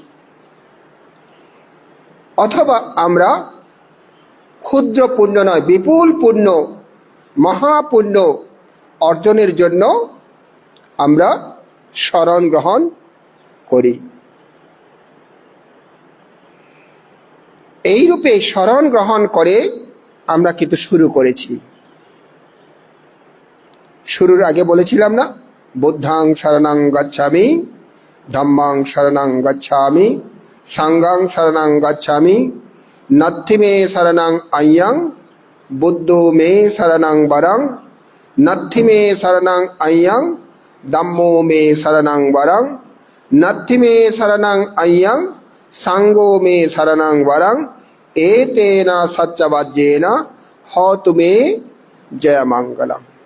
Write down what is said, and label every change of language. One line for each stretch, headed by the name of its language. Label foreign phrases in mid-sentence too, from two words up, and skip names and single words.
Bangla: অথবা আমরা ক্ষুদ্র পুণ্য নয়, বিপুল পুণ্য, মহাপুণ্য অর্জনের জন্য আমরা শরণ গ্রহণ করি। এই রূপে শরণ গ্রহণ করে আমরা কিন্তু শুরু করেছি। শুরুর আগে বলেছিলাম না,
Pali: বুদ্ধাং শরণং গচ্ছামি, ধম্মাং শরণং গচ্ছামি, সাঙ্গাং শরণং গচ্ছামি, নত্থি মে শরণং আয়্যং, বুদ্ধো মে শরণং বরং, নত্থি মে শরণং আয়্যং, ধম্মো মে শরণং বরং, নত্থি মে শরণং আয়্যং, সাঙ্গো মে শরণং বরং, এতেন সচ্চবাজ্যেন হতু মে জয়মঙ্গলম।